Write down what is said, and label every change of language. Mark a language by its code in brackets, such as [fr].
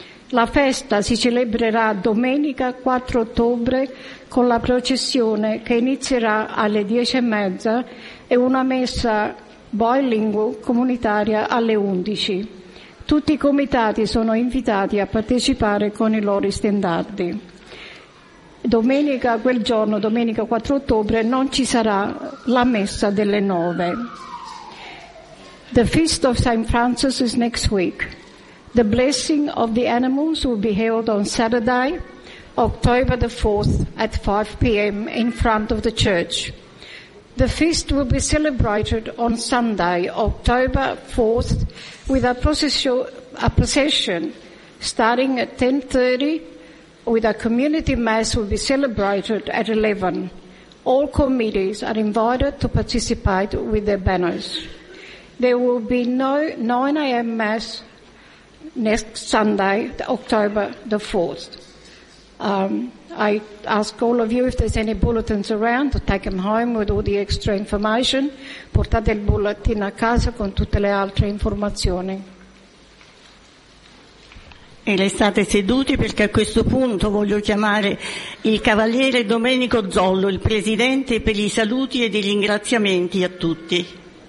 [it] La festa si celebrerà domenica 4 ottobre con la processione che inizierà alle 10:30 e una messa bilingue comunitaria alle 11. Tutti i comitati sono invitati a partecipare con i loro stendardi. Domenica, quel giorno, domenica 4 ottobre, non ci sarà la messa delle 9. [en] The Feast of St. Francis is next week. The blessing of the animals will be held on Saturday, October the 4th at 5 p.m. in front of the church. The feast will be celebrated on Sunday, October 4th, with a procession starting at 10:30, with a community mass will be celebrated at 11. All committees are invited to participate with their banners. There will be no 9 a.m. mass next Sunday, October the 4th. I ask all of you if there's any bulletins around to take them home with all the extra information. [it] Portate il bulletin a casa con tutte le altre informazioni. E restate seduti perché a questo punto voglio chiamare il cavaliere Domenico Zollo, il presidente, per i saluti e i ringraziamenti a tutti.